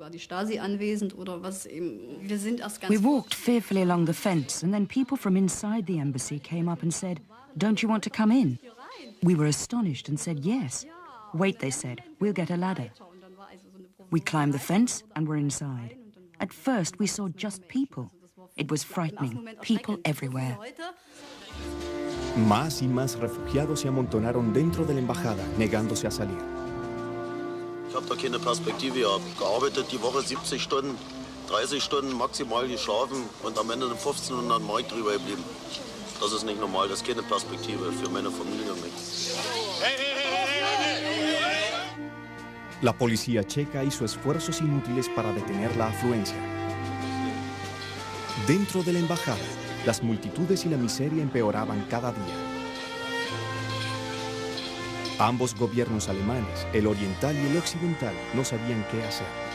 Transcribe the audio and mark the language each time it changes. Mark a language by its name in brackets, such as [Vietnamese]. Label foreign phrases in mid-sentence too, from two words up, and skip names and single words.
[English] We walked fearfully along the fence, and then people from inside the embassy came up and said, "Don't you want to come in?" We were astonished and said, "Yes." "Wait," they said, "we'll get a ladder." We climbed the fence and were inside. At first, we saw just people. It was frightening. People everywhere. [Spanish] Más y más refugiados se amontonaron dentro de la embajada, negándose a salir. [German] Ich habe da keine Perspektive gehabt. Gearbeitet die Woche 70 Stunden, 30 Stunden maximal geschlafen und am Ende 1500 Mark drüber geblieben. Das ist nicht normal, das ist keine Perspektive für meine Familie und mich. [Spanish] La policía checa hizo esfuerzos inútiles para detener la afluencia. Dentro de la embajada, las multitudes y la miseria empeoraban cada día. Ambos gobiernos alemanes, el oriental y el occidental, no sabían qué hacer.